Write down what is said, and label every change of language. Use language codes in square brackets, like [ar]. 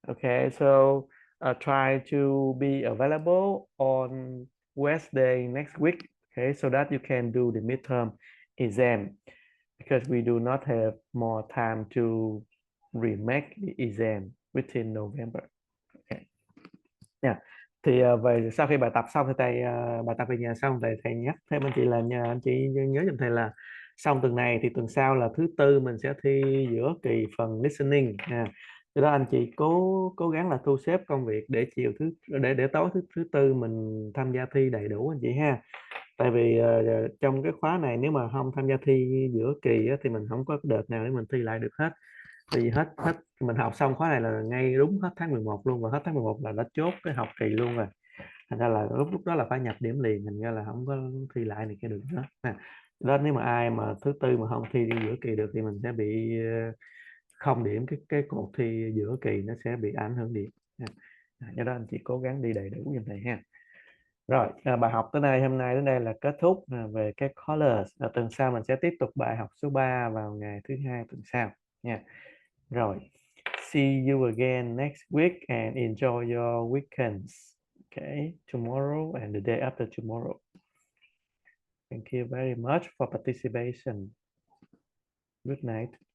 [en] Okay, so try to be available on Wednesday next week, okay, so that you can do the midterm exam because we do not have more time to remake the exam within November. Okay. Yeah. [vi] Thì về sau khi bài tập xong thì bài tập về nhà xong thì thầy nhắc thêm anh chị là nhờ anh chị nhớ giùm thầy là xong tuần này thì tuần sau là thứ tư mình sẽ thi giữa kỳ phần listening nha. Cho đó anh chị cố gắng là thu xếp công việc để chiều để tối thứ tư mình tham gia thi đầy đủ anh chị ha. Tại vì trong cái khóa này nếu mà không tham gia thi giữa kỳ á, thì mình không có đợt nào để mình thi lại được hết. Vì hết hết mình học xong khóa này là ngay đúng hết tháng 11 luôn, và hết tháng 11 là đã chốt cái học kỳ luôn rồi. Thành ra là lúc đó là phải nhập điểm liền, thành ra là không có thi lại này kia được nữa. Đó, nếu mà ai mà thứ tư mà không thi đi giữa kỳ được thì mình sẽ bị không điểm, cái cuộc thi giữa kỳ nó sẽ bị ảnh hưởng điểm. Do đó anh chị cố gắng đi đầy đủ như này ha. Rồi, bài học tới đây, hôm nay đến đây là kết thúc về các colors. Tuần sau mình sẽ tiếp tục bài học số 3 vào ngày thứ hai tuần sau nha. [en] Rồi, see you again next week and enjoy your weekends. Okay, tomorrow and the day after tomorrow. Thank you very much for participation. Good night.